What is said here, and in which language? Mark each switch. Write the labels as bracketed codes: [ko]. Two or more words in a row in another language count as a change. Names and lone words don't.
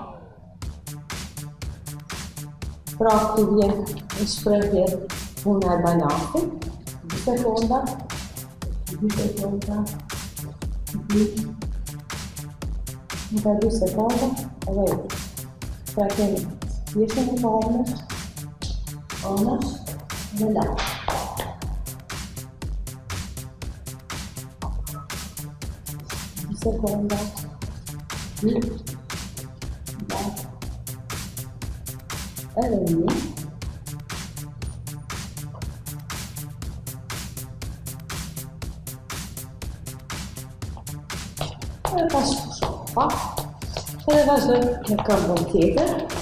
[sq] Pra këtu vjen në shprehje puna e balancit, 2 sekonda, 2 sekonda, 2, nga 2 sekonda, edhe u. Pra kemi pjesën e parë, anësh, dhe la. [it] Seconda, qui, da, [sq] edhe një. Edhe pas shpa, edhe vazhdojmë në këmbën tjetër.